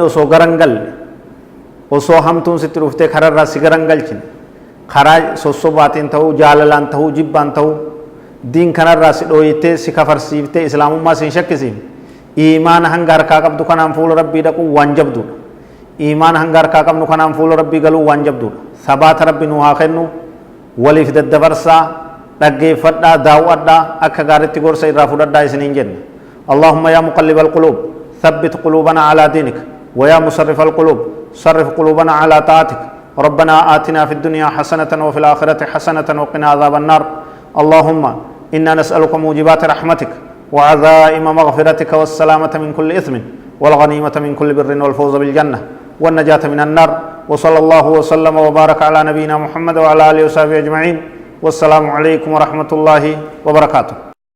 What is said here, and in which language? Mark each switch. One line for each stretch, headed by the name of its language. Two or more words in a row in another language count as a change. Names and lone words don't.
Oromo: osoo garan galle osoo hamtuun sitti dhuftee kararraa si garan galchine karaa sossobaatiin ta'uu jaalalaan ta'uu jibbaan ta'uu diin kanarraa si dhooyitee si kafarsiiftee islaamummaa si hin shakkisiifne iimaana hanga harkaa qabdu kanaan fuula rabbii dhaquu waan jabduudha iimaana hanga harkaa qabnu kanaan fuula rabbii galuu waan jabduudha sabaata rabbi nu haa kennu waliif daddabarsaa dhaggeeffadhaa daawwadhaa akka gaaritti gorsa irraa fudhadhaa isiniin jenne
Arabic: اللهم يا مقلب القلوب ثبت قلوبنا على دينك ويا مصرف القلوب صرف قلوبنا على طاعتك ربنا آتنا في الدنيا حسنة وفي الآخرة حسنة وقنا عذاب النار اللهم إنا نسألك موجبات رحمتك وعزائم مغفرتك والسلامة من كل إثم والغنيمة من كل بر والفوز بالجنة والنجاة من النار وصلى الله وسلم وبارك على نبينا محمد وعلى آله وصحبه أجمعين والسلام عليكم ورحمة الله وبركاته